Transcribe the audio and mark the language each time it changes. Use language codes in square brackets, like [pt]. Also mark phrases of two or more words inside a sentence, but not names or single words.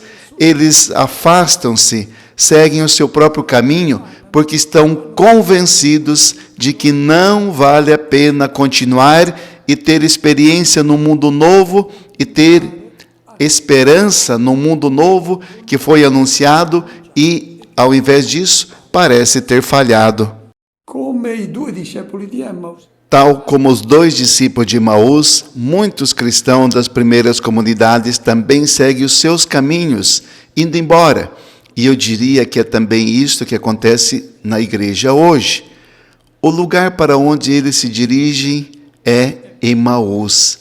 [pt] Eles afastam-se, seguem o seu próprio caminho, porque estão convencidos de que não vale a pena continuar e ter experiência no mundo novo e ter esperança no mundo novo que foi anunciado e, ao invés disso, parece ter falhado. [it] Come i due discepoli di Emmaus. [pt] Tal como os dois discípulos de Emaús, muitos cristãos das primeiras comunidades também seguem os seus caminhos, indo embora. E eu diria que é também isto que acontece na igreja hoje. O lugar para onde eles se dirigem é Emaús.